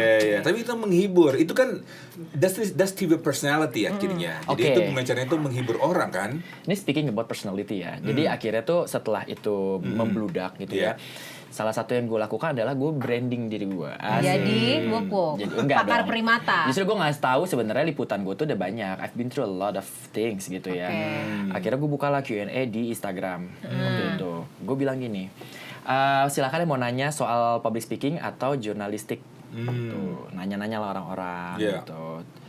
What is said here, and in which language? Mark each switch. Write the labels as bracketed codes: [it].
[id] Iya. Tapi itu menghibur, itu kan [en] that's TV personality [id] akhirnya. Jadi itu caranya itu menghibur orang kan. Ini [en] speaking about personality [id] ya. Jadi akhirnya tuh setelah itu membludak gitu ya. Salah satu yang gue lakukan adalah gue branding diri gue. Jadi Wuk. Pakar primata. Justru gue ngasih tahu sebenarnya liputan gue tuh udah banyak. [en] I've been through a lot of things [id] gitu ya. Akhirnya gue bukalah Q&A di Instagram waktu itu. Gue bilang gini, silakan yang mau nanya soal public speaking atau jurnalistik. Tuh, nanya-nanya lah orang-orang gitu.